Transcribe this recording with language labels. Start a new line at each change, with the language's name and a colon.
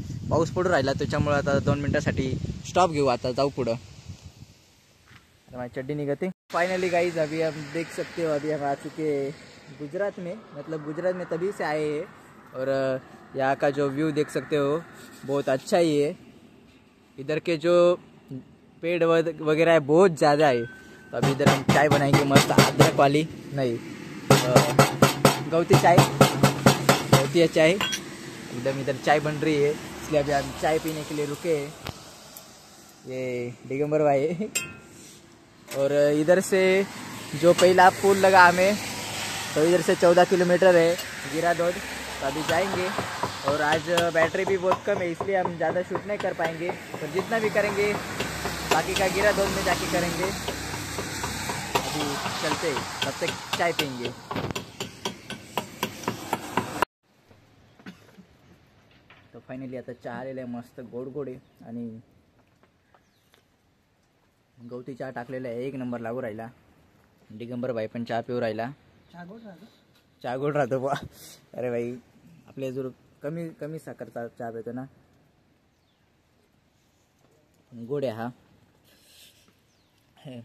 Marathi: पाऊस पडू राहिला त्याच्यामुळे आता 2 मिनिटासाठी स्टॉप घेऊ, आता जाऊ पुढं।
Hindi: हमारी चड्डी निकलती। फाइनली गाइज अभी हम देख सकते हो, अभी हम आ चुके गुजरात में। मतलब गुजरात में तभी से आए हैं। और यहाँ का जो व्यू देख सकते हो बहुत अच्छा ही है। इधर के जो पेड़ वगैरह है बहुत ज़्यादा है। तो अभी इधर हम चाय बनाएंगे मस्त, अदरक वाली नहीं, गौती चाय, गौती चाय। एकदम इधर चाय बन रही है, इसलिए अभी हम चाय पीने के लिए रुके हैं। ये दिगंबर भाई है। और इधर से जो पहला पुल लगा हमें, तो इधर से 14 किलोमीटर है गिराधोद। तो अभी जाएंगे। और आज बैटरी भी बहुत कम है, इसलिए हम ज़्यादा शूट नहीं कर पाएंगे। तो जितना भी करेंगे बाकी का गिराधोद में जाके करेंगे। अभी चलते, तब तक चाय पीएंगे।
Marathi: तो फायनली आता चहा आलेला आहे मस्त गोड आहे। आणि गवती चहा टाकलेला आहे, एक नंबर लागू राहिला। दिगंबर भाई पण चहा पिऊ राहिला। चहा गोड राहतो बा। अरे भाई आपल्या जर कमी साखरचा चहा पितो ना, गोड आहे हा।